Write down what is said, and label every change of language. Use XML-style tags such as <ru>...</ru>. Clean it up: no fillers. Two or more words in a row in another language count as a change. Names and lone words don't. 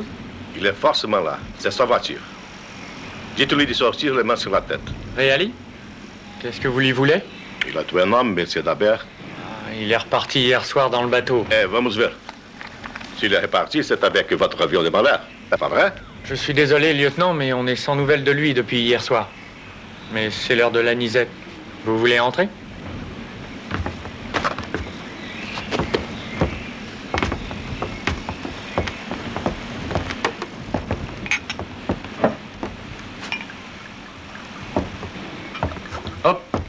<fr>Il est forcément là. C'est sa voiture. Dites-lui de sortir les mains sur la tête. Réali? Qu'est-ce que vous lui voulez? Il a tué un homme, monsieur Dabert. Il est reparti hier soir dans le bateau.</fr> <pt>Eh, vamos ver.</pt> <fr>S'il est reparti, c'est avec votre avion de malheur. C'est pas vrai? Je suis désolé, lieutenant, mais on est sans nouvelles de lui depuis hier soir. Mais c'est l'heure de l'anisette. Vous voulez entrer? Hop.</fr>